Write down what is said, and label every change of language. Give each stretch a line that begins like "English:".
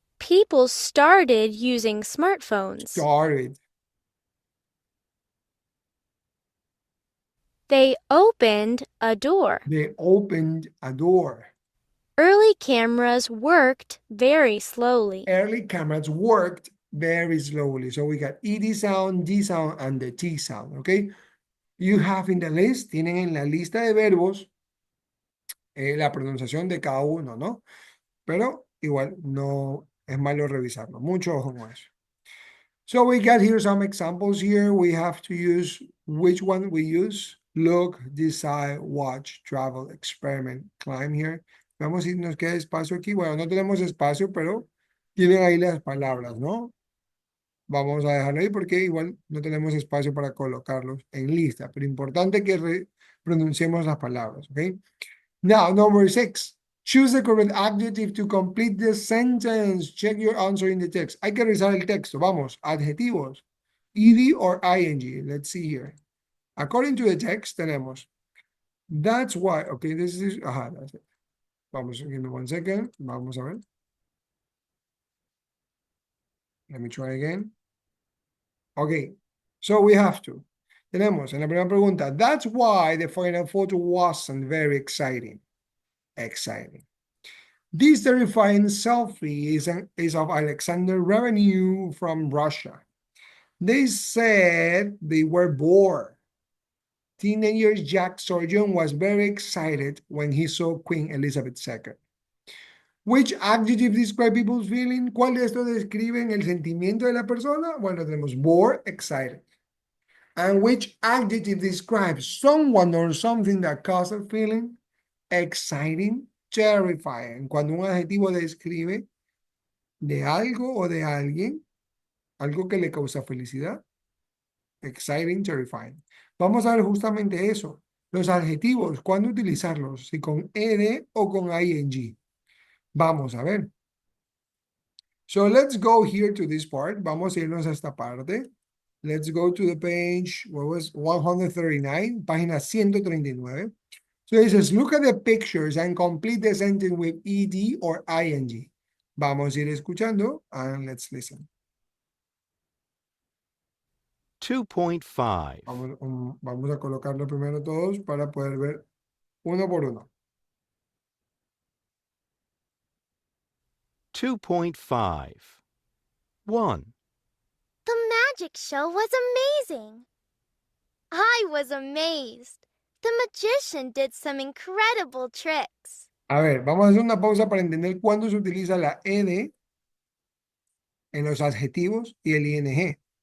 English: People started using smartphones. Started. They opened a door. They opened a door. Early cameras worked very slowly. Early cameras worked very slowly. So we got ED sound, D sound, and the T sound, okay? You have in the list,
Spanish: tienen en la lista de verbos la pronunciación de cada uno, ¿no? Pero igual no es malo revisarlo. Mucho ojo con eso.
English: So we got here some examples here. We have to use which one we use. Look, decide, watch, travel, experiment, climb here.
Spanish: Vamos si nos queda espacio aquí. Bueno, no tenemos espacio, pero tienen ahí las palabras, ¿no? Vamos a dejarlo ahí porque igual no tenemos espacio para colocarlos en lista. Pero importante que pronunciemos las palabras, ¿ok?
English: Now, number 6. Choose the correct adjective to complete the sentence. Check your answer in the text.
Spanish: Hay que revisar el texto. Vamos, adjetivos.
English: ED or ING. Let's see here. According to the text, tenemos. That's why. Okay, this is. Ajá, that's it.
Spanish: Vamos,
English: give me 1 second.
Spanish: Vamos a ver.
English: Let me try again. Okay, so we have to.
Spanish: Tenemos en la primera pregunta.
English: That's why the final photo wasn't very exciting. Exciting. This terrifying selfie is of Alexander Revenue from Russia. They said they were bored. Teenager Jack Sorjon was very excited when he saw Queen Elizabeth II. Which adjective describe people's feeling?
Spanish: ¿Cuál de estos describen el sentimiento de la persona? Bueno, tenemos bored, excited.
English: And which adjective describes someone or something that causes a feeling? Exciting, terrifying.
Spanish: Cuando un adjetivo describe de algo o de alguien, algo que le causa felicidad. Exciting, terrifying. Vamos a ver justamente eso. Los adjetivos, ¿cuándo utilizarlos? Si con ed o con ing. Vamos a ver.
English: So let's go here to this part.
Spanish: Vamos a irnos a esta parte.
English: Let's go to the page, what was 139,
Spanish: página 139.
English: So it says, look at the pictures and complete the sentence with ed or ing.
Spanish: Vamos a ir escuchando
English: and let's listen. 2.5.
Spanish: Vamos a colocarlo primero todos para poder ver uno por uno. 2.5. 1.
English: The magic show was amazing. I was amazed. The magician did some incredible tricks.
Spanish: A ver, vamos a hacer una pausa para entender cuándo se utiliza la ed en los adjetivos y el ing.